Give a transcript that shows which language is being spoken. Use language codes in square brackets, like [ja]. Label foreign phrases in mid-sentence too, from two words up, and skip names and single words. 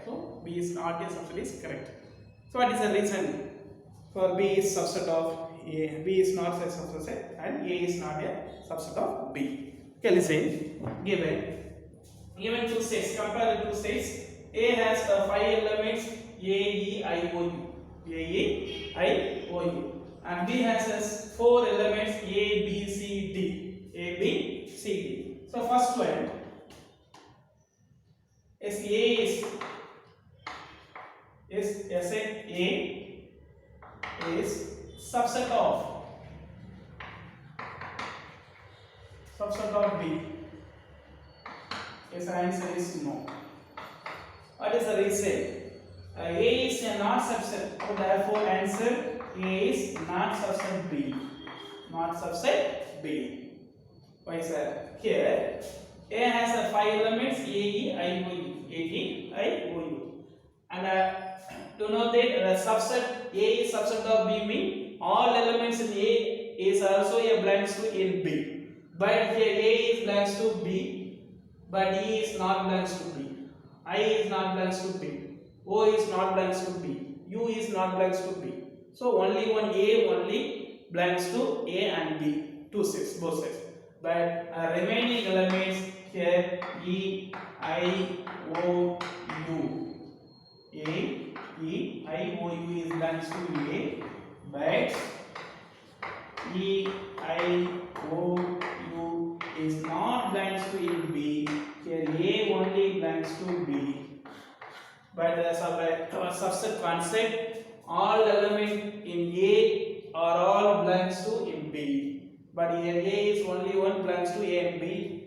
[en] So B is not a subset is correct. So what is the reason for B is subset of A? B is not a subset and A is not a subset of B. Okay, listen. Given two states, compare the two states. A has 5 elements A, E, I, O, U. A, E, I, O, U. And B has 4 elements A, B, C, D. A, B, C, D. So first one is A is set A is subset of B. Yes, answer is no. What is the reason? A is a not subset, so therefore answer A is not subset B. Not subset B. Why is that? Here A has 5 elements A, E, I, O, U. A, E, I, O, U. And to know that the subset A is subset of B means all elements in A is also a belongs to in B. But here A is belongs to B, but E is not belongs to B. I is not belongs to B. O is not belongs to B. U is not belongs to B. So only one A only belongs to A and B. Two sets, both sets. But remaining elements here E, I, O, U. A, E, I, O, U is belongs to A, but E, I, O, U is not belongs to in B. Here A only belongs to B. But the subset concept, all element in A are all belongs to in B, but here A is only one belongs to A and B.